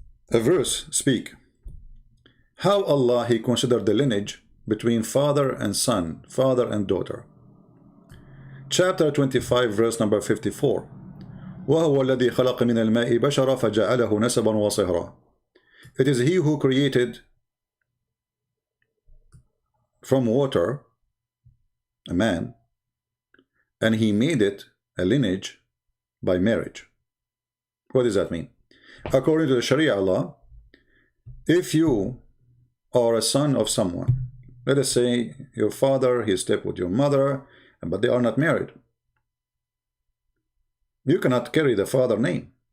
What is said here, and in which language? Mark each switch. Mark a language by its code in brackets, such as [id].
[en] A verse speak how Allah he considered the lineage between father and son, father and daughter. Chapter 25 verse number 54. [ar] وهو الذي خلق من الماء بشرا فجعله نسبا وصهرا. [en] It is he who created from water a man, and he made it a lineage by marriage. What does that mean? According to the Sharia law, if you are a son of someone, let us say your father, he slept with your mother, but they are not married, you cannot carry the father name.